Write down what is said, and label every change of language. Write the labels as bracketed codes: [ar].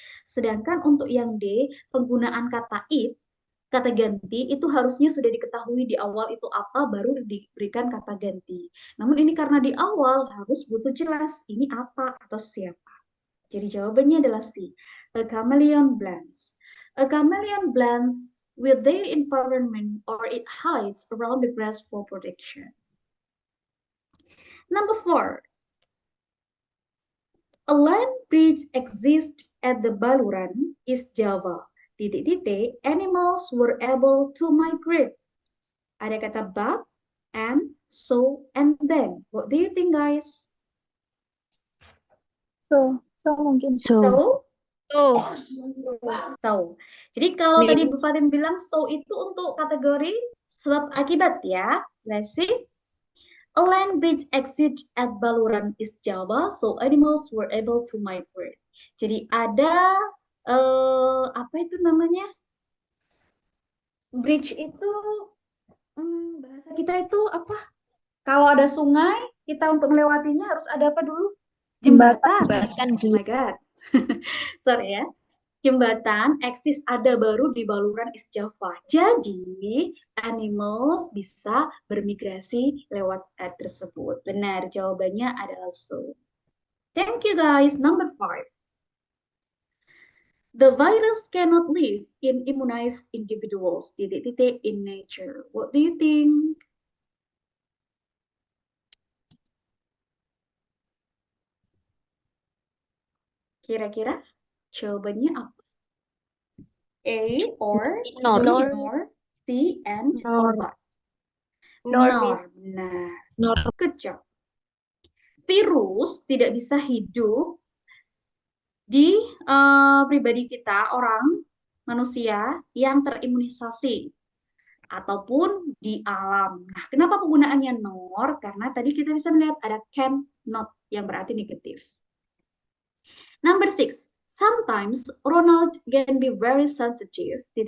[id] Sedangkan untuk yang D, penggunaan kata it, kata ganti itu harusnya sudah diketahui di awal itu apa, baru diberikan kata ganti. Namun ini karena di awal harus butuh jelas ini apa atau siapa. Jadi jawabannya adalah C, a chameleon blends. [en] A chameleon blends with their environment or it hides around the grass for protection. Number 4, a land bridge exists at the Baluran, East Java. Animals were able to migrate. [id] Ada kata but, and, so, and then. [en] What do you think, guys? [id] So mungkin. [en] So. [id] Jadi kalau tadi Bu Fatin bilang so itu untuk kategori sebab akibat ya. [en] Let's see. A land bridge exists at Baluran, East Java, so animals were able to migrate. [id] Jadi ada apa itu namanya? Bridge itu bahasa kita itu apa? Kalau ada sungai, kita untuk melewatinya harus ada apa dulu? Jembatan. [en] Oh my God. [id] Sorry ya. Jembatan eksis ada baru di Baluran East Java. Jadi, animals bisa bermigrasi lewat tersebut. Benar, jawabannya adalah so. [en] Thank you guys. Number 5. The virus cannot live in immunized individuals. In nature. What do you think? [id] Kira-kira jawabannya apa? A or [en] Nor. B, nor, C, and or what? Nor. [id] Nah, [en] Nor. good job. [id] Virus tidak bisa hidup di pribadi kita, orang, manusia yang terimunisasi ataupun di alam. Nah, kenapa penggunaannya nor? Karena tadi kita bisa melihat ada can not yang berarti negatif. [en] Number 6. Sometimes Ronald can be very sensitive.